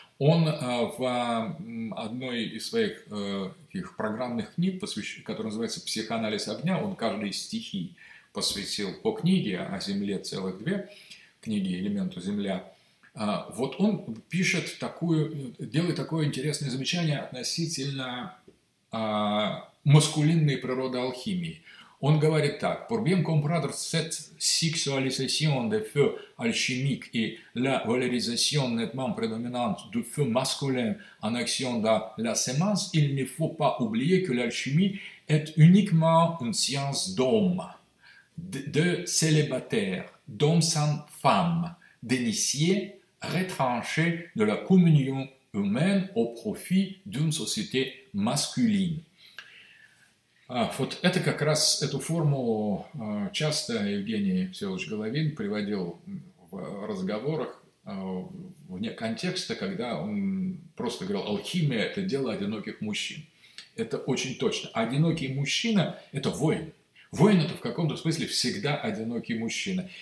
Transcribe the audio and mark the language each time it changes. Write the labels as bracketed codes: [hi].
[ru] Он в одной из своих их программных книг, которая называется «Психоанализ огня», он каждой стихии посвятил по книге о Земле целых две, книги «Элементу Земля». Вот он пишет делает такое интересное замечание относительно маскулинной природы алхимии. [fr] Он говорит так: «Pourbien comprendre cette sexualisation des feux alchimiques et la valorisation nettement prédominante du feu masculin en action dans la semence, il ne faut pas oublier que l'alchimie est uniquement une science d'homme, de célibataire, d'homme sans femme, d'initié retranché de la communion humaine au profit d'une société masculine». [ru] Вот это как раз, эту формулу часто Евгений Всеволодович Головин приводил в разговорах вне контекста, когда он просто говорил: алхимия – это дело одиноких мужчин. Это очень точно. Одинокий мужчина – это воин. Воин – это в каком-то смысле всегда одинокий мужчина.